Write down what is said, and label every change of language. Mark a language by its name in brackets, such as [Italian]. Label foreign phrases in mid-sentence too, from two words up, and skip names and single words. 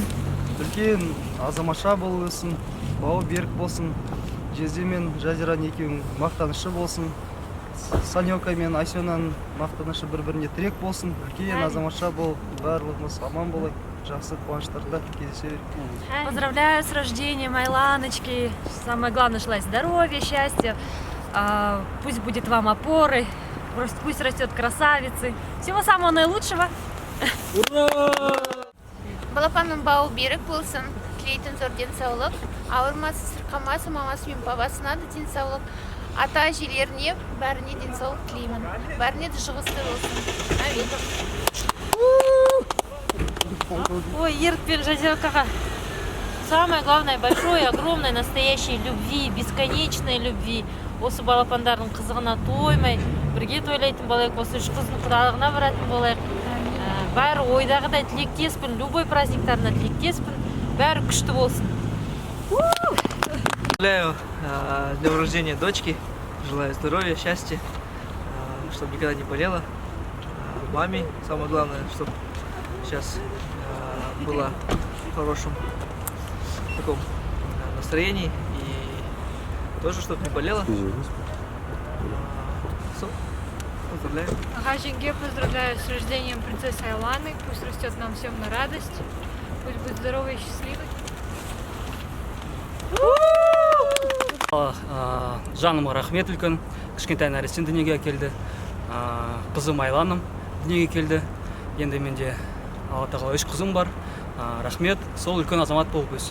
[Kazakh] Үлкен азаматша болып өсін, бауы берік болсын. Жезде мен Жазиран екеуің мақтанышы болсын. Санёка мен Айсенаның мақтанышы бір-біріне тірек болсын. Үлкен азаматша бол, барлығымыз аман болайық. Жақсы қуаныштарда кездесе берейік. [Russian] Поздравляю с рождением Айланочки. Самое главное, желаю здоровья, счастья. Пусть будет вам опорой. Пусть растет красавицей. Всего самого наилучшего. [Kazakh] Балапанның бауы берік болсын, тілейтін зор денсаулық. Ауырмасы, сырқамасы, мамасы мен бабасына да денсаулық. Ата-әжелеріне бәріне денсаулық тілеймін. Бәріне де шығысты болсын. Амин. Ой, Ерік пен Жазиркаға [Russian] самое главное, большой, огромной, настоящей любви, бесконечной любви. [Kazakh] Осы балапандардың қызығына тоймай, бірге тойлайтын болайық, осы үш қыздың құдалығына баратын болайық. Бәрі ойдағыдай тілектеспін, любой праздниктарына тілектеспін, бәрі күшті болсын. [Russian] Поздравляю с днем рождения дочки, желаю здоровья, счастья, чтобы никогда не болела. Маме самое главное, чтобы сейчас была в хорошем таком настроении и тоже, чтобы не болела. Поздравляю. Жеңге поздравляю с рождением принцессы Айланы. Пусть растет нам всем на радость. Пусть будет здоровой и счастливой. [Kazakh] Жаныма рахмет үлкен. Кішкентай нәрестен дүниеге келді. Қызым Айланым дүниеге келді. Енді менде Алла тағала 3 қызым бар. Рахмет, сол үлкен азамат болып өссін.